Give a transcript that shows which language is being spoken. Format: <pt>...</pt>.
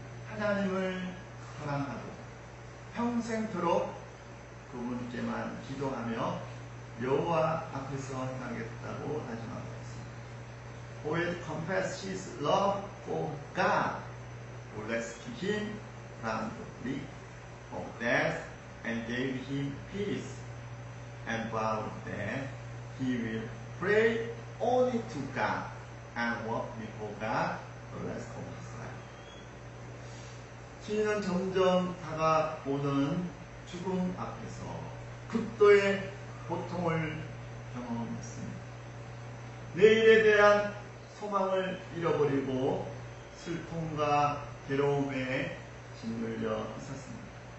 <ko>하나님을 사랑하고 평생토록 그분께만 기도하며 여호와 앞에서 행하겠다고 다짐하고 있습니다.</ko> <en>Who will confess his love for God, who rescued him from the brink of death and gave him peace, and vowed that he will pray only to God and walk before God the rest of his life.</en> <ko>시인은 점점 다가오는 죽음 앞에서 극도의 고통을 경험했습니다. 내일에 대한 소망을 잃어버리고 슬픔과 괴로움에 짓눌려 있었습니다.</ko>